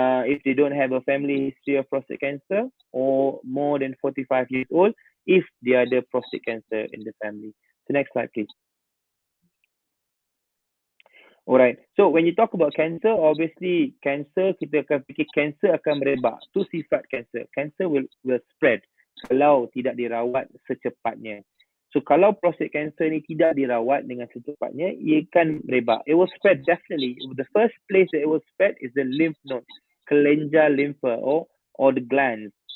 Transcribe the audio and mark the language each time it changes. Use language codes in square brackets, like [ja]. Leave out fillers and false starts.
[en] If they don't have a family history of prostate cancer, or more than 45 years old if they are the prostate cancer in the family. So next slide please. Alright, so when you talk about cancer, obviously cancer, [ms] kita akan fikir cancer akan merebak. Tu sifat cancer. [en] Cancer will spread [ms] kalau tidak dirawat secepatnya. So kalau prostate cancer ni tidak dirawat dengan secepatnya, ia akan merebak. [en] It will spread definitely. The first place that it will spread is the lymph node, kelenjar limfa or the glands.